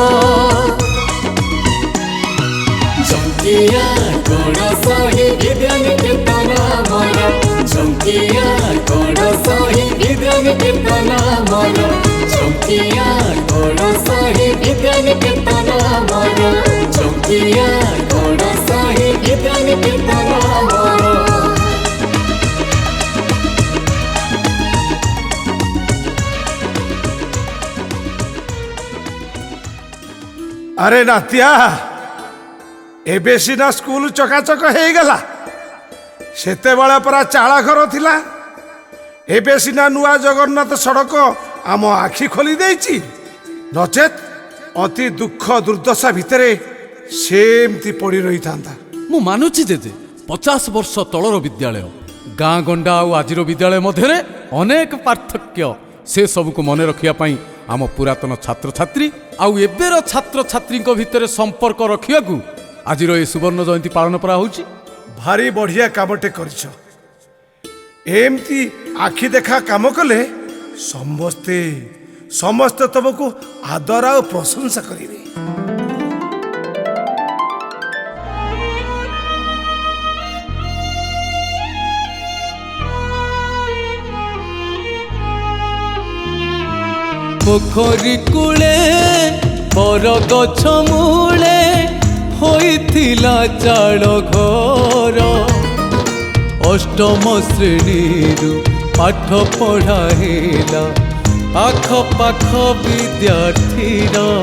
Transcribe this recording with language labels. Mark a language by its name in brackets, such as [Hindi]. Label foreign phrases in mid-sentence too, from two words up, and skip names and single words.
[Odia] ଝଙ୍କିଆ ଗଡ଼ ସହି ବିଦ୍ୟା ନିକେତନ ଆମର, ଝଙ୍କିଆ ଗଡ଼ ସହି ବିଦ୍ୟା ନିକେତନ ଆମର, ଝଙ୍କିଆ ଗଡ଼ ସହି ବିଦ୍ୟା ନିକେତନ ଆମର, ଝଙ୍କିଆ ଗଡ଼ ସହି ବିଦ୍ୟା ନିକେତନ ଆମର। ଆରେ ନାତିଆ, ଏବେ ସିନା ସ୍କୁଲ ଚକାଚକ ହୋଇ ଗଲା, ସେତେବେଳେ ପରା ଚାଳ ଘର ଥିଲା। ଏବେ ସିନା ନୂଆ ଜଗନ୍ନାଥ ସଡ଼କ ଆମ ଆଖି ଖୋଲି ଦେଇଛି, ନଚେତ ଅତି ଦୁଃଖ ଦୁର୍ଦ୍ଦଶା ଭିତରେ ସେମିତି ପଡ଼ି ରହିଥାନ୍ତା। ମୁଁ ମାନୁଛି ଜେଜେ, 50 ବର୍ଷ ତଳର ବିଦ୍ୟାଳୟ, ଗାଁ ଗଣ୍ଡା ଆଉ ଆଜିର ବିଦ୍ୟାଳୟ ମଧ୍ୟରେ ଅନେକ ପାର୍ଥକ୍ୟ। ସେ ସବୁକୁ ମନେ ରଖିବା ପାଇଁ ଆମ ପୁରାତନ ଛାତ୍ରଛାତ୍ରୀ ଆଉ ଏବେର ଛାତ୍ରଛାତ୍ରୀଙ୍କ ଭିତରେ ସମ୍ପର୍କ ରଖିବାକୁ ଆଜିର ଏ ସୁବର୍ଣ୍ଣ ଜୟନ୍ତୀ ପାଳନ କରାହଉଛି। ଭାରି ବଢ଼ିଆ କାମଟେ କରିଛ। ଏମିତି ଆଖି ଦେଖା କାମ କଲେ ସମସ୍ତେ ସମସ୍ତେ ତୁମକୁ ଆଦର ଆଉ ପ୍ରଶଂସା କରିବେ। ପୋଖରୀ କୂଳେ ବର ଗଛ ମୂଳେ ହୋଇଥିଲା ଚାଳ ଘର, ଅଷ୍ଟମ ଶ୍ରେଣୀରୁ ପାଠ ପଢ଼ା ହେଲା ଆଖପାଖ ବିଦ୍ୟାର୍ଥୀର।